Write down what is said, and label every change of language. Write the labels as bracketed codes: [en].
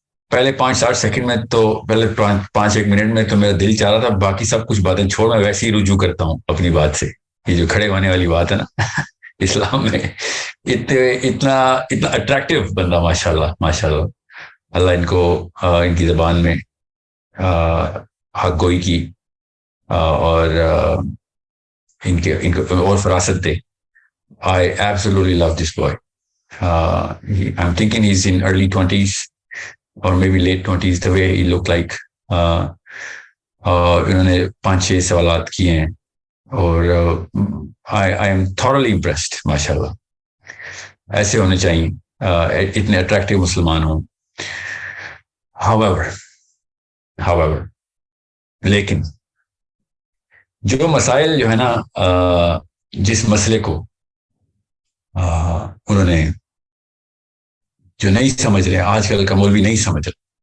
[ur] پہلے 5-8 سیکنڈ میں تو پہلے 5-1 منٹ میں تو میرا دل چاہ رہا تھا باقی سب کچھ باتیں چھوڑ میں ویسے ہی رجوع کرتا ہوں اپنی بات سے۔ یہ جو کھڑے ہونے والی بات ہے نا اسلام میں اتنا اٹریکٹیو بندہ، ماشاء اللہ ماشاء اللہ، اللہ ان کو ان کی زبان میں حق گوئی کی اور ان کو اور فراست دے۔ [en] I absolutely love this boy. I'm thinking he's in early 20s or maybe late 20s, the way he looked like. [ur] انہوں نے 5-6 سوالات کیے ہیں اور [en] I am thoroughly impressed. [ur] ماشاء اللہ ایسے ہونے چاہیے، اتنے اٹریکٹیو مسلمان ہوں۔ however لیکن جو مسائل جو ہے نا، جس مسئلے کو انہوں نے جو نہیں سمجھ رہے، آج کل کا مولوی نہیں سمجھ رہے،